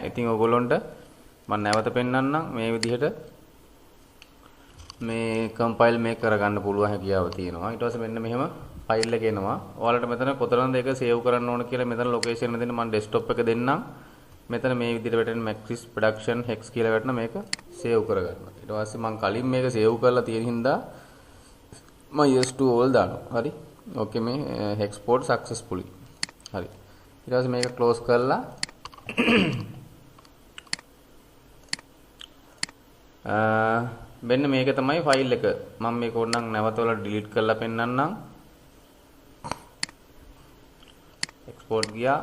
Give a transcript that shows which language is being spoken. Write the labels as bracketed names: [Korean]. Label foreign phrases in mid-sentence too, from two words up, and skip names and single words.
[Sinhala] ඉතින් ඕගොල්ලොන්ට මම නැවත පෙන්නන්නම් මේ විදිහට මේ compile මේක කරගන්න පුළුවන් හැකියාව තියෙනවා. ඊට පස්සේ මෙන්න මෙහෙම ෆයිල් එක එනවා. ඔයාලට මෙතන කොතනද ඒක සේව් කරන්න ඕන කියලා මෙතන ලොකේෂන් එක දෙන්න මම desktop එක දෙන්නම්. මෙතන මේ විදිහට වැටෙන Maxis production hex කියලා වැටෙන මේක සේව් කරගන්න. ඊට පස්සේ මම කලින් මේක සේව් කරලා තියෙන හින්දා මම [English] yes to all [Sinhala] දානවා. හරි. ඕකේ මේ [English] export successfully. [Sinhala] හරි. ඊට පස්සේ මේක close කරලා මෙන්න මේක තමයි ෆයිල් එක. මම මේක ඕනනම් නැවත වල delete කරලා පෙන්නන්නම්. export ගියා.